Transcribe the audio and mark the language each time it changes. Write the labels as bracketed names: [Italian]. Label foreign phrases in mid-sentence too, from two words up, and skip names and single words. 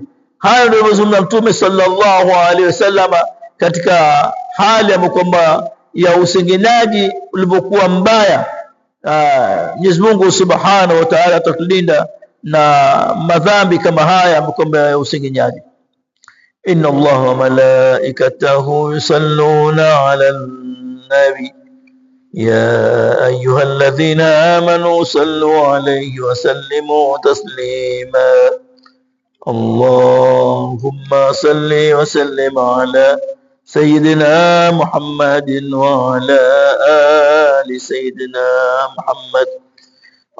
[Swahili] Hayo ndio mazungumzo Mtume [Arabic] صلى الله عليه وسلم [Swahili] katika hali ya kwamba ya usengenaji ulivyokuwa mbaya. Mwenyezi Mungu [Arabic] سبحانه وتعالى [Swahili] atatulinda na madhambi kama haya kwamba ya usengenyaji. [Arabic] إن الله وملائكته يصلون على النبي يا أيها الذين آمنوا صلوا عليه وسلموا تسليما. اللهم صل وسلم على سيدنا محمد وعلى آل سيدنا محمد.